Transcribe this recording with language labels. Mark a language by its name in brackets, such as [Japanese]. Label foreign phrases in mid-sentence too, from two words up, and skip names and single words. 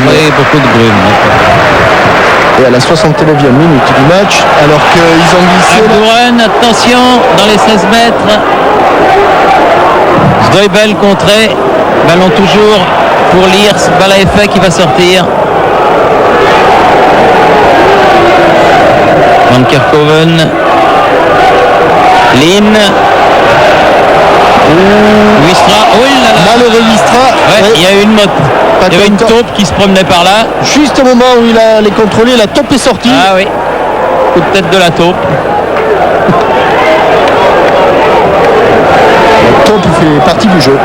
[French] Oui, beaucoup de brume. Et à la 69e minute du match, alors qu'ils ont glissé... Abdouren, attention, dans les 16 mètres. Stoibel contré. Ballon toujours pour Lierse. Balle à effet qui va sortir. Van Kerkhoven. Lynn. Huistra. Oh là là. Malheureux Huistra. Ouais, il y a eu une moto. Il y avait une taupe qui se promenait par là. Juste au moment où il a les contrôlé, la taupe est sortie. Ah oui. Coup de tête de la taupe. La taupe fait partie du jeu.